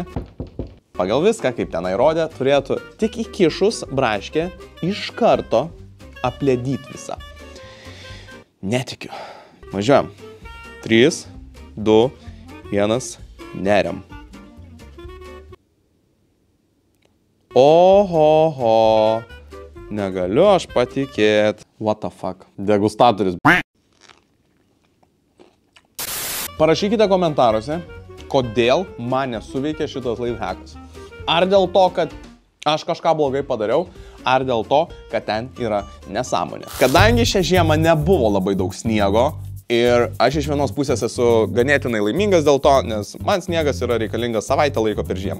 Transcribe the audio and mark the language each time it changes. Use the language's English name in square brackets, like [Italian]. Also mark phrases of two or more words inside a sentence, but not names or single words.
[Lithuanian] Pagal viską, kaip tenai rodė, turėtų tik įkišus braškę iš karto apledyti visą. Netikiu. Važiuojam. 3, 2, 1, neriam. Ohoho. Negaliu aš patikėt. [English] What the fuck. [Lithuanian] Degustatorius. Parašykite komentaruose, kodėl man nesuveikė šitas [English] life hackas. [Lithuanian] Ar dėl to, kad aš kažką blogai padariau, ar dėl to, kad ten yra nesąmonė. Kadangi šią žiemą nebuvo labai daug sniego ir aš iš vienos pusės esu ganėtinai laimingas dėl to, nes man sniegas yra reikalingas savaitę laiko per žiemą.